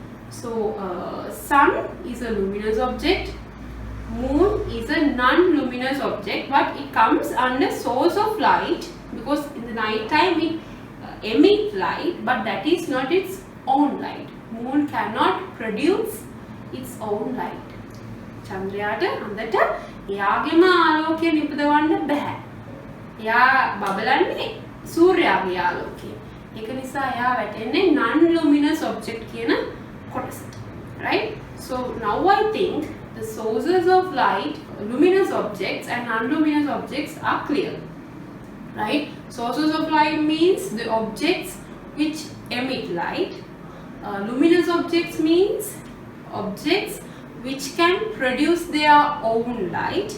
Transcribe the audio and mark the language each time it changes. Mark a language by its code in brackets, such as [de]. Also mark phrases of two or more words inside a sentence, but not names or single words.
[en] So sun is a luminous object. Moon is a non-luminous object, but it comes under source of light because in the night time it emits light, but that is not its own light. Moon cannot produce its own light. [si] චන්ද්‍රයාට අන්දට එයාගේම ආලෝකය නිපදවන්න බෑ. එයා බබලන්නේ සූර්යාගේ ආලෝකය. ඒක නිසා එයා වැටෙන්නේ [en] non-luminous object [si] කියන කොටසට. [en] Right? So now I think the sources of light, luminous objects and non-luminous objects are clear. Right? Sources of light means the objects which emit light. Luminous objects means objects which can produce their own light.